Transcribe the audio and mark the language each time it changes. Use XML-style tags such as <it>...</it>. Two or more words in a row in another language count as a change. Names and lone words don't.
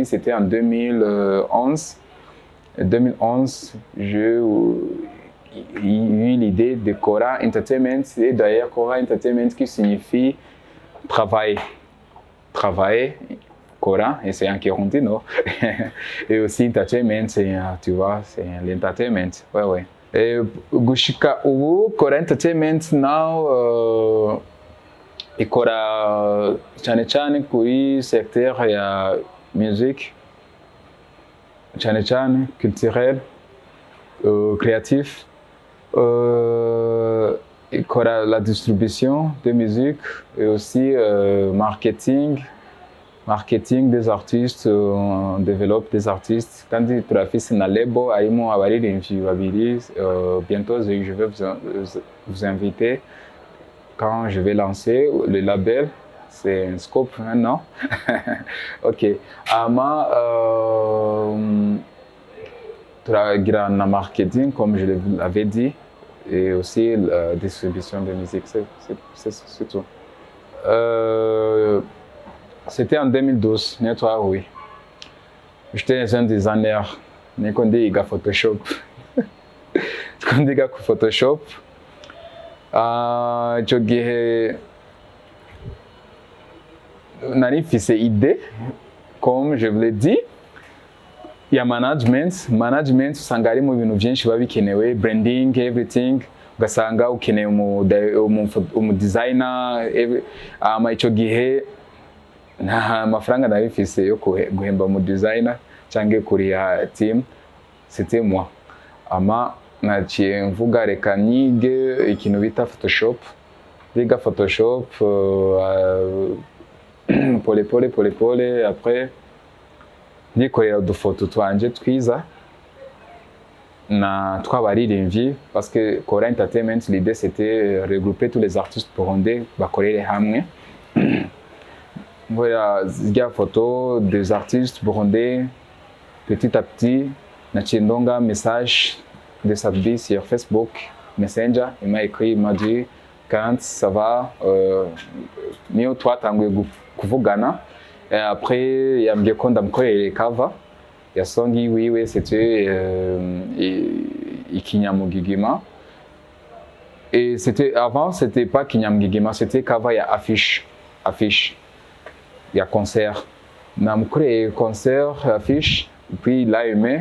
<fr>C'était en 2011. En 2011, j'ai eu l'idée de Cora Entertainment. Et d'ailleurs, Cora Entertainment qui signifie travailler. Travailler, Cora, et c'est en Kirundi, non? Et aussi entertainment, c'est, tu vois, c'est l'entertainment. Ouais, ouais. Et</fr> <rn>gushika ubu,</rn> <en>Cora Entertainment now,</en> <rn>ikora cyane cyane kuri secteur ya musique, cyane cyane</rn> <fr>culturel, créatif. Ikora la distribution de musique et aussi marketing des artistes, on développe des artistes. Quand tu as fait un label,</fr> <rn>harimo abaririmbyi babiri,</rn> <fr>bientôt je vais vous inviter quand je vais lancer le label. C'est un scope maintenant. Ok.</fr> <rn>Ama turagira</rn> <fr>na marketing comme je l'avais dit et aussi la distribution de musique, c'est tout. C'était en 2012, oui. J'étais un designer, mais qu'on dit Photoshop. Qu'on dit Photoshop. J'ai fait cette idée, comme je vous l'ai dit. Il y a management</fr> <rn>usanga ari mu bintu byinshi biba bikenewe,</rn> <en>branding, everything.</en> <rn>Ugasanga ukeneye umu designer, icyo gihe nta mafaranga nari mfise yo guhemba umu designer cyangwa kuriha team,</rn> <fr>c'était moi.</fr> <rn>Ama naciye mvuga reka nige ikintu bita Photoshop. Biga Photoshop pole</rn> <fr>après</fr> <rn>ndikorera udufoto twanje twiza na twabaririmbyi</rn> <fr>parce que Cora Entertainment, l'idée c'était regrouper tous les artistes burundais</fr> <rn>bakorere hamwe.</rn> <fr>Voilà, zirya photo des artistes burundais. Petit à petit</fr> <rn>naciye ndonga</rn> <fr>message de Sadbi sur Facebook Messenger. Il m'a écrit, il m'a dit quand ça va,</fr> <rn>niyo twatanguye kuvugana.</rn> <fr>Et après,</fr> <rn>yambwiye ko ndamukorera cover ya song yiwe,</rn> <fr>c'était Ikinyamugigima. Et c'était avant, c'était pas Kinyamugigima, c'était cover ya affiche, ya concert.</fr> <rn>Namukoreye concert, affiche, puis il a aimé.</rn>